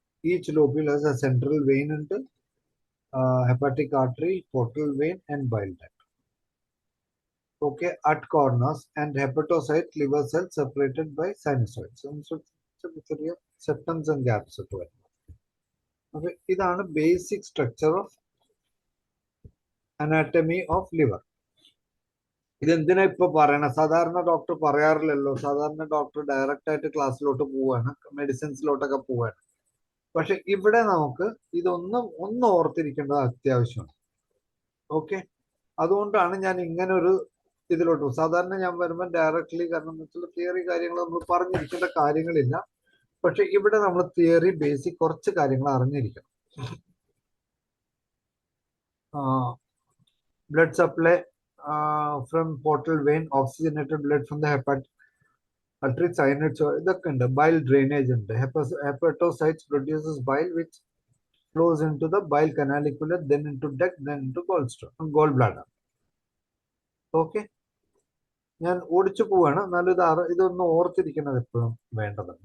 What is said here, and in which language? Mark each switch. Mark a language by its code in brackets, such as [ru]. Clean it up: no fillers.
[en] Each lobule has a central vein [ml] ഉണ്ട്, [en] hepatic artery, portal vein and bile duct. Okay, at corners and hepatocyte liver cells separated by sinusoids. [ml] ചെറിയ [en] septums and gaps [ml] ഒക്കെ വരും. അപ്പൊ ഇതാണ് [en] Basic structure of anatomy of liver. [ml] ഇതെന്തിനാ ഇപ്പൊ പറയണ? സാധാരണ ഡോക്ടർ പറയാറില്ലല്ലോ. സാധാരണ ഡോക്ടർ ഡയറക്റ്റ് ആയിട്ട് ക്ലാസ്സിലോട്ട് പോവാണ്, മെഡിസിൻസിലോട്ടൊക്കെ പോവാണ്. പക്ഷെ ഇവിടെ നമുക്ക് ഒന്ന് ഓർത്തിരിക്കേണ്ടത് അത്യാവശ്യമാണ്. ഓക്കെ, അതുകൊണ്ടാണ് ഞാൻ ഇങ്ങനെ ഒരു ഇതിലോട്ട്. സാധാരണ ഞാൻ വരുമ്പോൾ ഡയറക്ട്ലി, കാരണം എന്ന് വെച്ചാൽ തിയറി കാര്യങ്ങൾ നമ്മൾ പറഞ്ഞിരിക്കേണ്ട കാര്യങ്ങളില്ല. പക്ഷെ ഇവിടെ നമ്മൾ തിയറി ബേസിക് കുറച്ച് കാര്യങ്ങൾ അറിഞ്ഞിരിക്കണം. [en] blood supply from portal vein, oxygenated blood from the hepatic artery, sinusoids, [ml] ഇതൊക്കെ ഉണ്ട്. ബൈൽ ഡ്രെയിനേജ് ഉണ്ട്. [en] Hepatocytes produces bile which flows into the bile canaliculus, then into duct, then into gallbladder. [ml] Okay, ഞാൻ ഓടിച്ചു പോവാണ്, എന്നാലും ഇതൊന്ന് ഓർത്തിരിക്കുന്നത് എപ്പോഴും വേണ്ടതാണ്.